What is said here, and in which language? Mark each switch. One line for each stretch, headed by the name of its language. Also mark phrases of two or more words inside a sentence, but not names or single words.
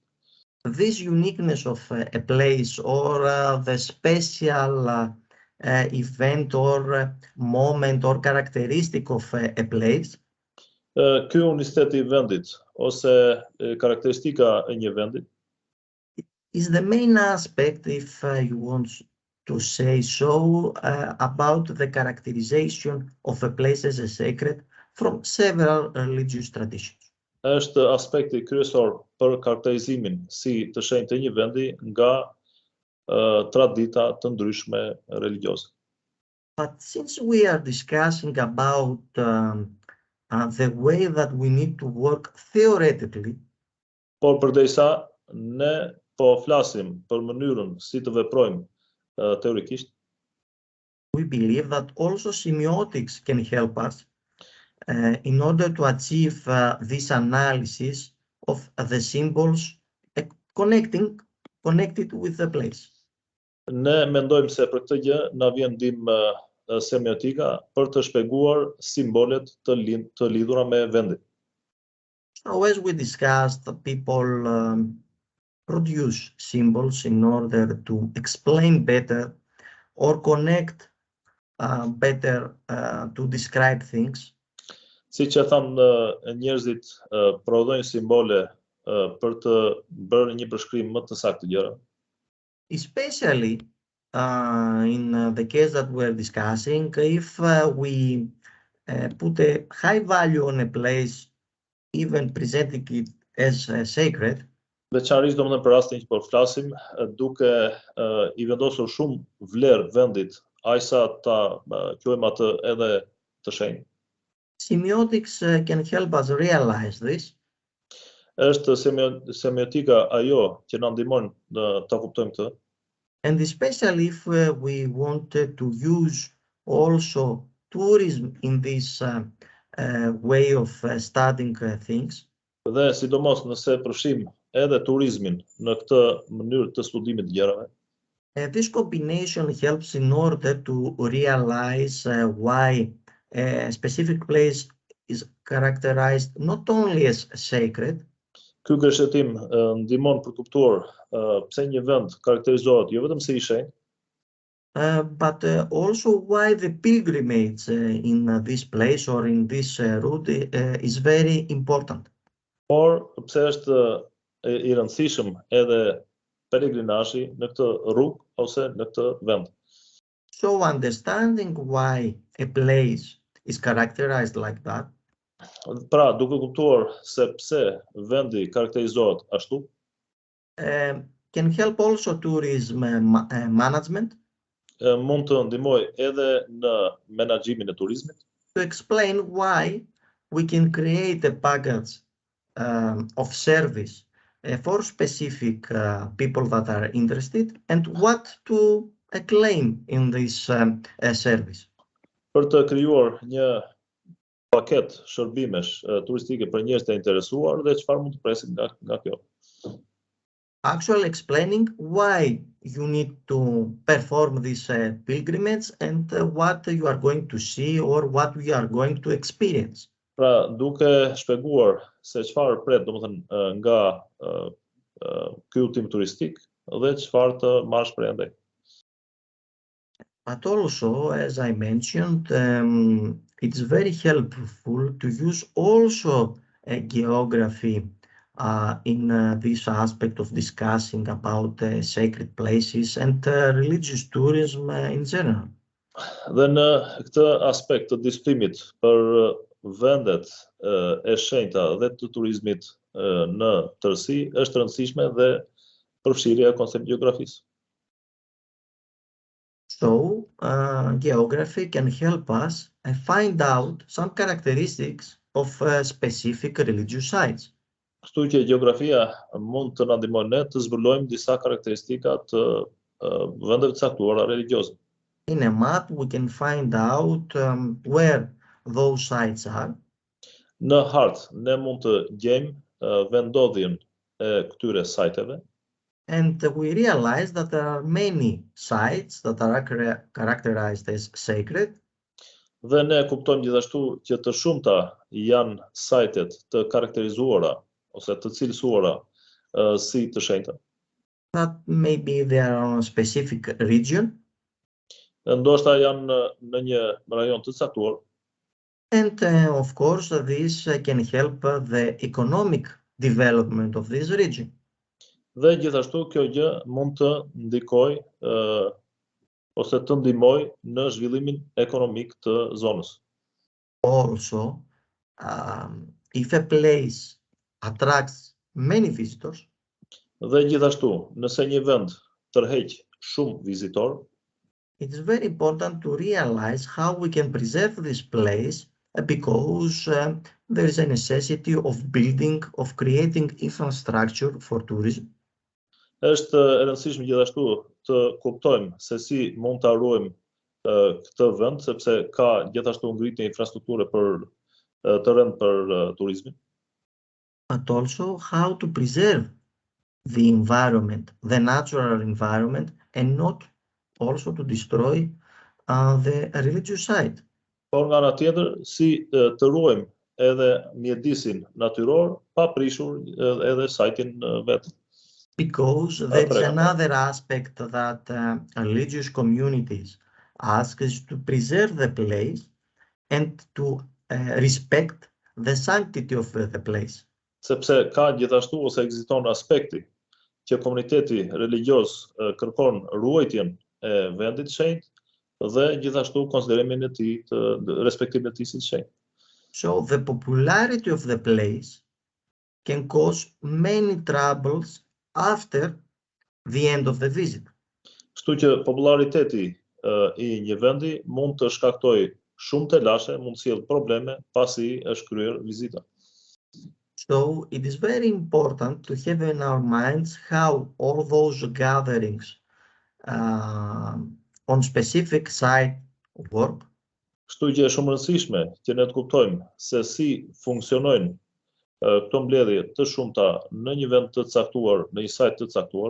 English: This uniqueness of a place or the special event or moment or characteristic of a place.
Albanian: Ky unicitet I vendit ose karakteristika e një vendi
English: is the main aspect, if you want to say so about the characterization of a place as a sacred from several religious traditions.
Albanian: Është aspekti kryesor për karakterizimin si të shenjtë të një vendi nga tradita të ndryshme religjioze.
English: But since we are discussing about the way that we need to work theoretically,
Albanian: Por përderisa ne po flasim për mënyrën si të veprojmë teorikisht,
English: we believe that also semiotics can help us in order to achieve this analysis of the symbols connected with the place.
Albanian: ne mendojmë se për këtë gjë na vjen ndihmë semiotika për të shpjeguar simbolet të lidhura me vendin.
English: So as we discussed, people produce symbols in order to explain better or connect better to describe things.
Albanian: Siç e thamë, njerëzit prodhojnë simbole për të bërë një përshkrim më të saktë të gjërave.
English: Especially in the case that we're discussing, if we put a high value on a place, even presenting it as sacred,
Albanian: Veçanërisht domethënë për rastin që po flasim, duke I vendosur shumë vlerë vendit, ajsa ta quajmë atë edhe të shenjtë.
English: semiotics can help us realize this.
Albanian: Është semiotika ajo që na ndihmon ta kuptojmë këtë.
English: And especially if we wanted to use also tourism in this way of studying things.
Albanian: Dhe sidomos nëse përfshim edhe turizmin në këtë mënyrë të studimit të gjërave.
English: This combination helps in order to realize why a specific place is characterized not only as sacred,
Albanian: Ky gërshetim ndihmon për të kuptuar pse një vend karakterizohet jo vetëm si I shenjtë,
English: but also why the pilgrimage in this place or in this route is very important.
Albanian: por pse është I rëndësishëm edhe peregrinazhi në këtë rrugë ose në këtë vend.
English: So understanding why a place is characterized like that
Albanian: Pra, duke kuptuar se pse vendi karakterizohet ashtu,
English: can help also tourism management
Albanian: mund të ndihmojë edhe në menaxhimin e turizmit,
English: to explain why we can create a package of service for specific people that are interested and what to claim in this service.
Albanian: për të krijuar një paket shërbimesh turistike për njerëz të interesuar dhe çfarë mund të presim nga kjo.
English: Actually explaining why you need to perform this pilgrimage and what you are going to see or what we are going to experience.
Albanian: Pra, duke shpjeguar se çfarë pret, domethënë nga ky udhtim turistik dhe çfarë të marrësh prej andaj.
English: But also, as I mentioned, it's very helpful to use also geography in this aspect of discussing about sacred places and religious tourism in general.
Albanian: Dhe në këtë aspekt të diskutimit për vendet e shenjta dhe të turizmit në tërësi është rëndësishme dhe përfshirja e konceptit gjeografisë.
English: So, geography can help us find out some characteristics of specific religious sites.
Albanian: Kështu që gjeografia mund të na ndihmojë ne të zbulojmë disa karakteristika të vendeve të caktuara religioze.
English: In a map, we can find out where those sites are.
Albanian: Në hartë ne mund të gjejmë vendodhjen e këtyre sajteve.
English: And we realize that there are many sites that are characterized as sacred.
Albanian: Dhe ne kuptojmë gjithashtu që të shumta janë sajtet të karakterizuara ose të cilësuara si të shenjta.
English: That maybe they are on a specific region.
Albanian: Ndoshta janë në një rajon të caktuar.
English: And of course, this can help the economic development of this region.
Albanian: Dhe gjithashtu kjo gjë mund të ndikojë ose të ndihmojë në zhvillimin ekonomik të zonës.
English: Also, if a place attracts many visitors,
Albanian: Dhe gjithashtu, nëse një vend tërheq shumë vizitor,
English: it is very important to realize how we can preserve this place because there is a necessity of building, of creating infrastructure for tourism.
Albanian: është e rëndësishme gjithashtu të kuptojmë se si mund të ruajmë këtë vend, sepse ka gjithashtu ngritje infrastrukture për të rënd për turizmin.
English: But also how to preserve the environment, the natural environment, and not also to destroy the religious site.
Albanian: Por nga ana tjetër, si të ruajmë edhe mjedisin natyror, pa prishur edhe sajtin vetë.
English: Because there is another aspect that religious communities ask is to preserve the place and to respect the sanctity of the place.
Albanian: Sepse ka gjithashtu ose ekziston aspekti që komuniteti religjioz kërkon ruajtjen e vendit shenjtë dhe gjithashtu konsiderimin e tij të respektimin e tij si të shenjtë.
English: So the popularity of the place can cause many troubles after the end of the visit.
Albanian: Kështu që populariteti i një vendi mund të shkaktojë shumë të lashe, mund të sjellë probleme pasi është kryer vizita.
English: So it is very important to have in our minds how all those gatherings on specific site work.
Albanian: Kështu që është shumë e rëndësishme që ne të kuptojmë se si funksionojnë këto mbledhje të shumta në një vend të caktuar, në një sajt të caktuar.